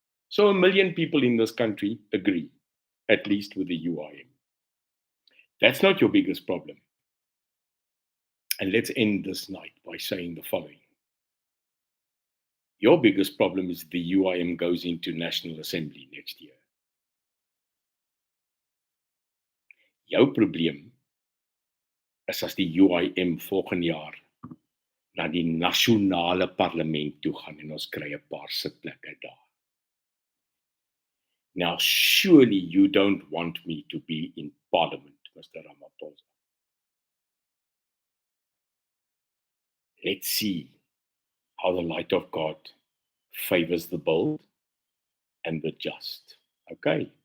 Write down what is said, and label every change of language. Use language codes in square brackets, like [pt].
[en] So 1 million people in this country agree, at least with the UIM. That's not your biggest problem. And let's end this night by saying the following. Your biggest problem is the UIM goes into National Assembly next year. [af] Jou probleem is as die UIM volgende jaar na die nasionale parlement toe gaan en ons kry 'n paar sitplekke daar. [en] Now, surely you don't want me to be in parliament, Mr. Ramaphosa. Let's see how the light of God favors the bold and the just. Okay?